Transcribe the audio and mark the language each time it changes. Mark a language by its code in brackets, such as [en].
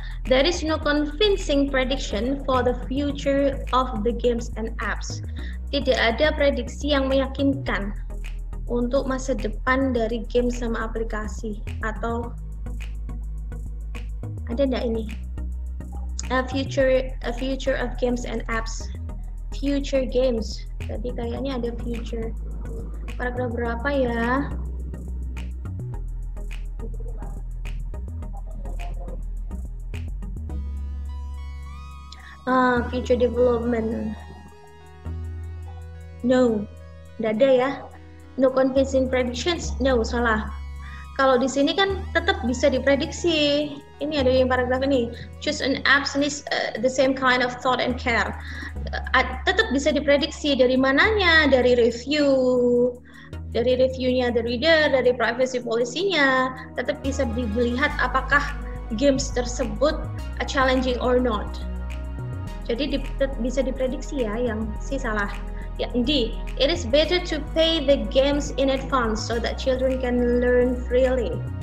[en] There is no convincing prediction for the future of the games and apps. [id] Tidak ada prediksi yang meyakinkan untuk masa depan dari game sama aplikasi. Atau ada enggak ini? [en] A future of games and apps. [id] Future games. Jadi kayaknya ada future. Paragraf berapa ya? [en] Future development. [id] No, tidak ada ya. [en] No convincing predictions. [id] No, salah. Kalau di sini kan tetap bisa diprediksi. Ini ada yang paragraf ini. [en] Choose an apps needs the same kind of thought and care. [id] Tetap bisa diprediksi dari mananya, dari reviewnya the reader, dari privacy policy-nya. Tetap bisa dilihat apakah games tersebut [en] challenging or not. [id] Jadi bisa diprediksi ya, yang C salah. Ya, D. [en] It is better to pay the games in advance so that children can learn freely.